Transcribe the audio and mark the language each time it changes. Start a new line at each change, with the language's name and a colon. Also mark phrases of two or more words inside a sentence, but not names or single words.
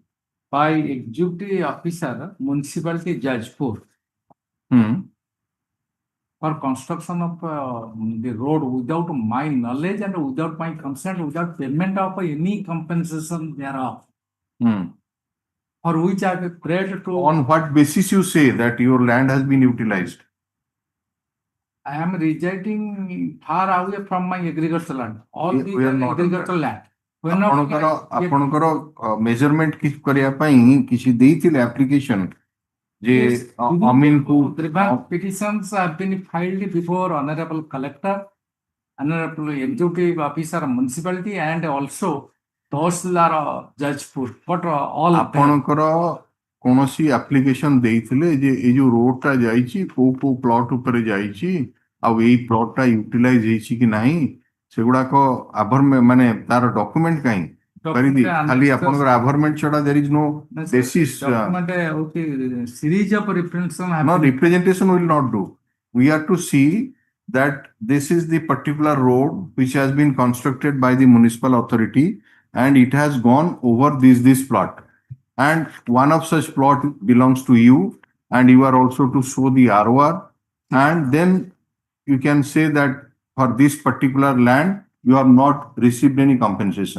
English: by executive officer, municipality Jajpur, for construction of the road without my knowledge and without my consent, without payment of any compensation thereof, for which I have prayed to. On what basis you say that your land has been utilized? I am residing far away from my agricultural land, all We are the not on agricultural land. When
Odia: ଆପଣଙ୍କର measurement କରିବା ପାଇଁ କିଛି ଦେଇଥିଲେ application ଯେ ଅମିନକୁ
English: petitions have been filed before Honorable Collector, Honorable Executive Officer Municipality, and also Tahsildar Jajpur. But all
Odia: ଆପଣଙ୍କର କୌଣସି application ଦେଇଥିଲେ ଯେ ଏଇ ଯୋଉ ରୋଡ ଟା ଯାଇଛି କୋଉ କୋଉ ପ୍ଲଟ ଉପରେ ଯାଇଛି ଆଉ ଏଇ ପ୍ଲଟ ଟା ୟୁଟିଲାଇଜ ହେଇଛି କି ନାହିଁ ସେଗୁଡାକ ମାନେ ତାର ଡକୁମେଣ୍ଟ କାହିଁ କରିବି ଖାଲି ଆପଣଙ୍କର ଆଭରମେଣ୍ଟ ଛଡା
English: there is no basis. document series of representation have No, been. representation will not do. We have to see that this is the particular road which has been constructed by the municipal authority and it has gone over this plot. And one of such plot belongs to you and you are also to show the ROR and then you can say that for this particular land you have not received any compensation.